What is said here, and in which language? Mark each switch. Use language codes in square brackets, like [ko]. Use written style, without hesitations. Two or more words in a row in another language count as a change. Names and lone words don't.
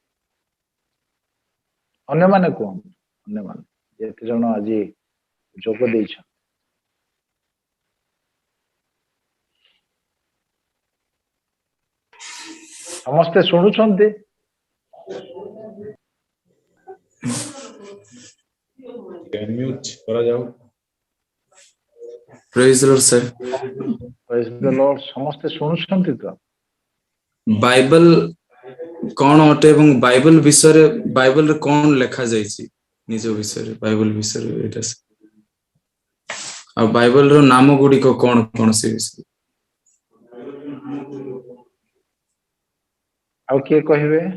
[or] ଅନ୍ୟମାନେ କୁହନ୍ତୁ, ଅନ୍ୟମାନେ ଯେତେ ଜଣ ଆଜି ଯୋଗ ଦେଇଛନ୍ତି। ସମସ୍ତେ ଶୁଣୁଛନ୍ତି? Unmute କରାଯାଉ। [en] Praise the Lord, sir. Praise the Lord, [or] ସମସ୍ତେ ଶୁଣୁଛନ୍ତି ତ? ବାଇବଲ କଣ ଅଟେ ଏବଂ ବାଇବଲ ବିଷୟରେ ବାଇବଲରେ କଣ ଲେଖା ଯାଇଛି ନିଜ ବିଷୟରେ, ବାଇବଲ ବିଷୟରେ ଏଇଟା। ଆଉ ବାଇବଲର ନାମ ଗୁଡିକ କଣ କଣ ସେ ବିଷୟରେ? ଆଉ କିଏ କହିବେ?